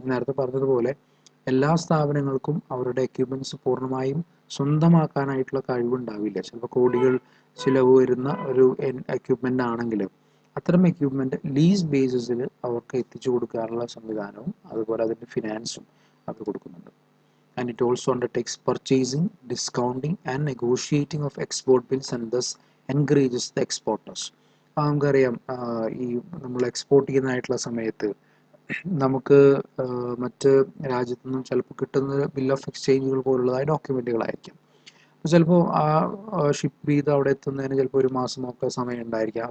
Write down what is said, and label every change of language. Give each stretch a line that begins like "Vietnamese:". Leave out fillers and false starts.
Malayalam: നേരത്തെ പറഞ്ഞതുപോലെ എല്ലാ സ്ഥാപനങ്ങൾക്കും അവരുടെ എക്യുപ്മെൻറ്റ്സ് പൂർണ്ണമായും സ്വന്തമാക്കാനായിട്ടുള്ള കഴിവുണ്ടാവില്ല. ചിലപ്പോൾ കോടികൾ ചിലവ് വരുന്ന ഒരു എക്യുപ്മെൻ്റ് ആണെങ്കിലും അത്തരം എക്യുപ്മെൻറ്റ് ലീസ് ബേസിസിൽ അവർക്ക് എത്തിച്ചു കൊടുക്കാനുള്ള സംവിധാനവും അതുപോലെ അതിൻ്റെ ഫിനാൻസും അവർ കൊടുക്കുന്നുണ്ട്.
English: and it also undertakes purchasing, discounting, and negotiating of export bills and thus encourages the exporters.
Malayalam: നമുക്കറിയാം ഈ നമ്മൾ എക്സ്പോർട്ട് ചെയ്യുന്നതായിട്ടുള്ള സമയത്ത് നമുക്ക് മറ്റ് രാജ്യത്തു നിന്നും ചിലപ്പോൾ കിട്ടുന്ന ബിൽ ഓഫ് എക്സ്ചേഞ്ചുകൾ പോലുള്ളതായ ഡോക്യുമെൻറ്റുകളായിരിക്കും. അപ്പോൾ ചിലപ്പോൾ ആ ഷിപ്പ് ചെയ്ത് അവിടെ എത്തുന്നതിന് ചിലപ്പോൾ ഒരു മാസമൊക്കെ സമയം ഉണ്ടായിരിക്കാം.